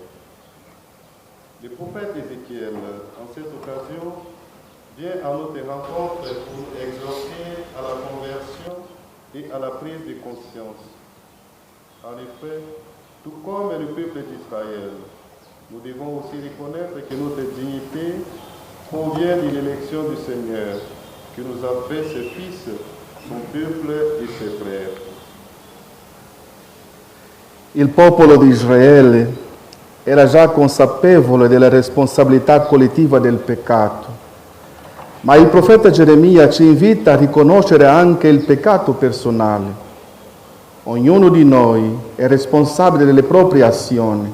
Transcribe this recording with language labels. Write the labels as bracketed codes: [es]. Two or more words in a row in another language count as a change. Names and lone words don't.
[fr] Le prophète Ézéchiel, en cette occasion, vient à notre rencontre pour nous exhorter à la conversion et à la prise de conscience. En effet, tout comme le peuple d'Israël, nous devons aussi reconnaître que notre dignité provient de l'élection du Seigneur, qui nous a fait ses fils, son peuple et ses frères. [it] Il popolo di Israele era già consapevole della responsabilità collettiva del peccato, ma il profeta Geremia ci invita a riconoscere anche il peccato personale. Ognuno di noi è responsabile delle proprie azioni.